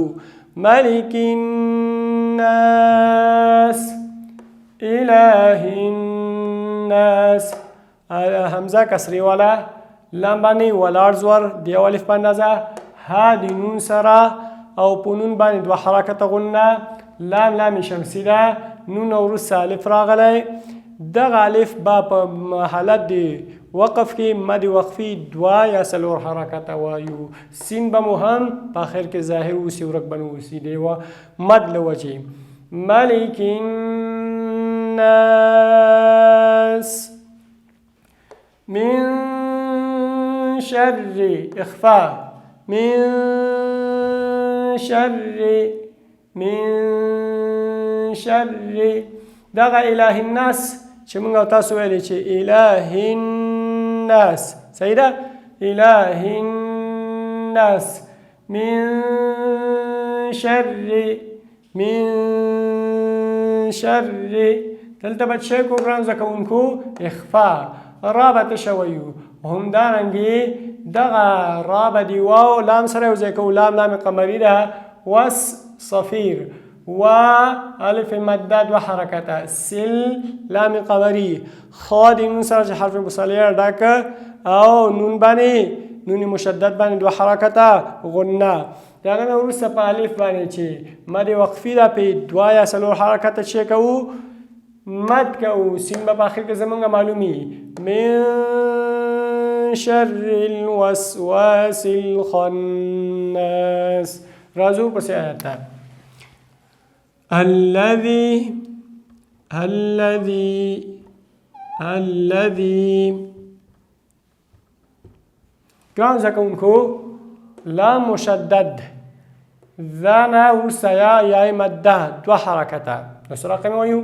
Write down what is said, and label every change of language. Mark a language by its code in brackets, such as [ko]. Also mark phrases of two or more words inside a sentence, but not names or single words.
[ar] ملک الناس، اله الناس، [ps] همزه کسری والا، لام باندې ولاړ زور د یو الف په اندازه، ها د نون سره او په نون باندې دوه حرکته غنه، لام لام شمسی ده، نون وروسته الف راغلی. دغه الف به په حالت د وقف کې مد وقفي دوه یا څلور حرکته وایو. سین به مو هم په آخر کې ظاهر اوسي، ورک به نه اوسي د یوه مد له وجې. [ar] ملک الناس من شر، [ps] اخفاء، [ar] من شر [ps] دغه [ar] اله الناس [ps] چې موږ او تاسو ویلې چې [ar] اله الناس، [ps] صحیح ده؟ [ar] اله الناس من شر [ps] دلته به څه کو ګران زده کوونکو؟ اخفاء، را به تشه وایو. همدارنګې دغه را به د واو لام سره یو ځای کوو، لام لام قمري ده، وس صفیر، و الف مده دوه حرکته، سل لام قمري، خا د نون سره چې حرف مصالحه ډک او نون باندې نون مشدد باندې دوه حرکته غنه. د هغه نه وروسته په الف باندې چې مد وقفي ده په دوه یا څلور حرکته چې کوو مد کوو، سین به په آخر کې زمونږ معلومي. [ar] من شر الوسواس الخناس. [ps] راځو پسې آیات ته. الذي ګران زده کوونکو لام مشدد، ذانا وروسته یا مده دوه حرکته، نو څه رقم وایو؟